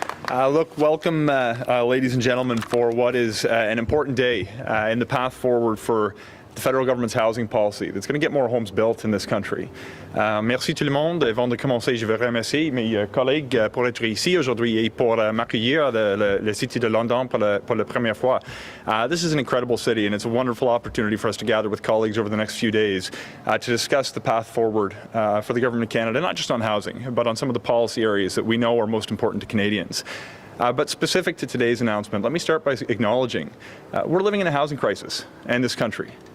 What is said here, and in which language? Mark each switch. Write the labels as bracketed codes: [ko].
[en] Look, welcome, ladies and gentlemen, for what is an important day in the path forward for the federal government's housing policy that's going to get more homes built in this country. [fr] Merci tout le monde. Avant de commencer, je veux remercier mes collègues pour être ici aujourd'hui et pour m'accueillir le City de London pour la première fois. [en] This is an incredible city, and it's a wonderful opportunity for us to gather with colleagues over the next few days to discuss the path forward for the Government of Canada, not just on housing, but on some of the policy areas that we know are most important to Canadians. But specific to today's announcement, let me start by acknowledging we're living in a housing crisis in this country.